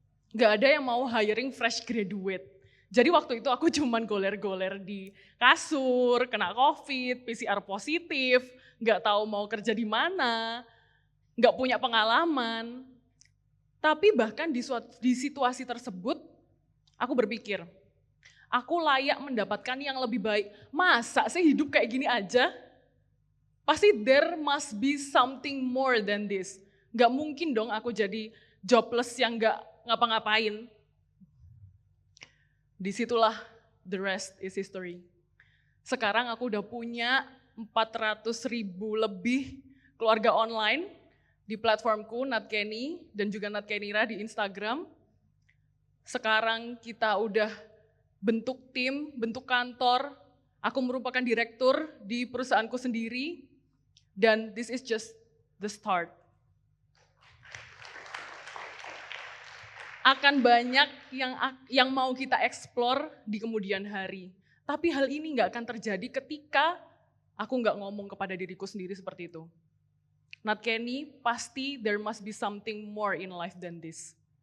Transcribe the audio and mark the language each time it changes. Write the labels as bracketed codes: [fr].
[id] Gak ada yang mau [en] hiring fresh graduate. [id] Jadi waktu itu aku cuman goler-goler di kasur, kena COVID, PCR positif, gak tahu mau kerja di mana, gak punya pengalaman. Tapi bahkan di situasi tersebut, aku berpikir, aku layak mendapatkan yang lebih baik. Masa sih hidup kayak gini aja? Pasti [en] there must be something more than this. [id] Gak mungkin dong aku jadi jobless yang gak ngapa-ngapain. Disitulah [en] the rest is history. [id] Sekarang aku udah punya 400.000 lebih keluarga online di platformku Nat Kenny dan juga Nat Kennira di Instagram. Sekarang kita udah bentuk tim, bentuk kantor, Aku merupakan direktur di perusahaanku sendiri, dan [en] this is just the start. [id] Akan banyak yang mau kita explore di kemudian hari. Tapi hal ini nggak akan terjadi ketika aku nggak ngomong kepada diriku sendiri seperti itu. [en] Not Kenny, [id] pasti [en] there must be something more in life than this.